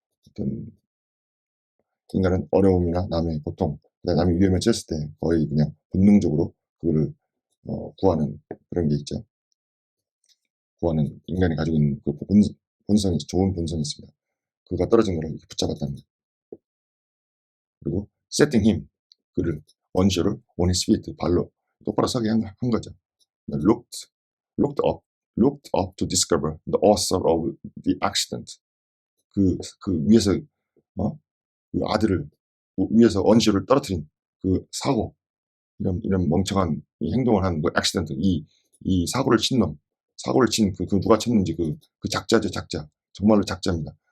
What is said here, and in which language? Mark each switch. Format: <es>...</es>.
<ko>어떤 인간은 어려움이나 남의 고통, 남의 위험에 처했을 때 거의 그냥 본능적으로 그거를 구하는 그런 게 있죠. 구하는 인간이 가지고 있는 그 본성이 좋은 본성이 있습니다. 그가 떨어진 거를 이렇게 붙잡았다는 거예요. 그리고</ko> <en>setting him</en> <ko>그를 언쇼를</ko> <en>on his feet</en> <ko>발로 똑바로 서게 한 거죠.</ko> <en>looked looked up looked up to discover the author of the accident.</en> <ko>그 위에서 그 아들을 위에서 언쇼를 떨어뜨린 그 사고 이런 멍청한 이 행동을 한 그 액시던트 이 사고를 친 놈, 사고를 친 그 누가 쳤는지 그 작자죠, 작자. 정말로 작자입니다.</ko>